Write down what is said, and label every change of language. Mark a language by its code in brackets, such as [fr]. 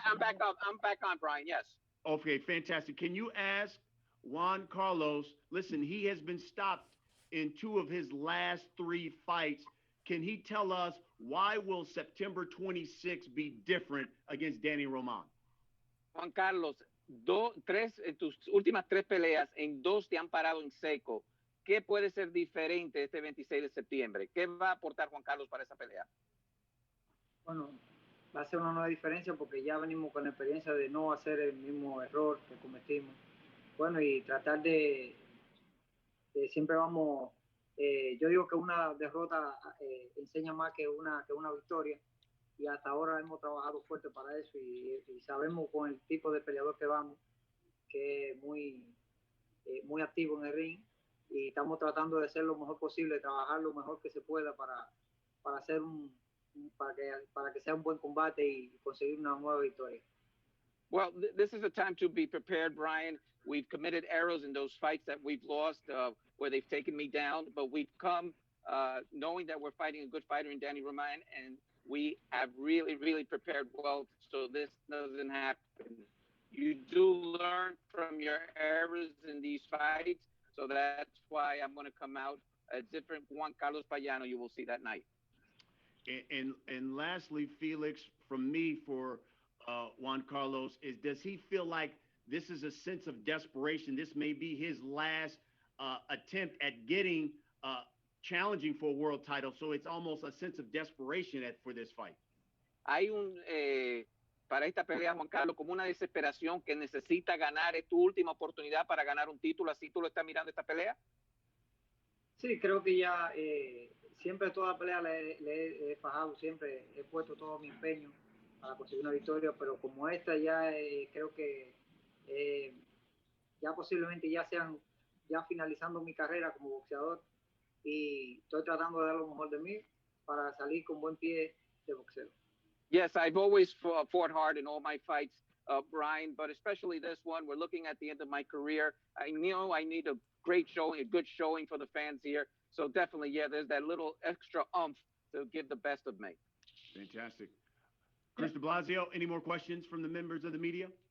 [en] I'm back up. I'm back on, Brian. Yes. Okay, fantastic. Can you ask Juan Carlos, listen, he has been stopped in 2 of his last 3 fights. Can he tell us why will September 26th be different against Danny Roman? [es] Juan Carlos, en tus últimas 3 peleas, en 2 te han parado en seco. ¿Qué puede ser diferente este 26 de septiembre? ¿Qué va a aportar Juan Carlos para esa pelea? Bueno, va a ser una nueva diferencia porque ya venimos con la experiencia de no hacer el mismo error que cometimos. Bueno, y tratar de siempre vamos, yo digo que una derrota enseña más que una victoria, y hasta ahora hemos trabajado fuerte para eso y sabemos con el tipo de peleador que vamos, que es muy activo en el ring, y estamos tratando de hacer lo mejor posible, trabajar lo mejor que se pueda para hacer para que sea un buen combate y conseguir una nueva victoria. [en] Well, this is a time to be prepared, Brian. We've committed errors in those fights that we've lost where they've taken me down, but we've come knowing that we're fighting a good fighter in Danny Roman, and we have really, really prepared well so this doesn't happen. You do learn from your errors in these fights, so that's why I'm going to come out a different Juan Carlos Payano you will see that night. And lastly, Felix, from me for Juan Carlos, does he feel like this is a sense of desperation? This may be his last attempt at getting challenging for a world title, so it's almost a sense of desperation for this fight. [es] Hay para esta pelea, Juan Carlos, como una desesperación que necesita ganar, es tu última oportunidad para ganar un título. ¿Así tú lo estás mirando esta pelea? Sí, creo que ya siempre toda pelea le he fajado, siempre he puesto todo mi empeño para conseguir una victoria, pero como esta ya creo que ya posiblemente ya sean ya finalizando mi carrera como boxeador, y estoy tratando de dar lo mejor de mí para salir con buen pie de boxeo. [en] Yes, I've always fought hard in all my fights, Brian, but especially this one. We're looking at the end of my career. I know I need a great showing, a good showing for the fans here. So definitely, yeah, there's that little extra oomph to give the best of me. Fantastic. Chris de Blasio, any more questions from the members of the media?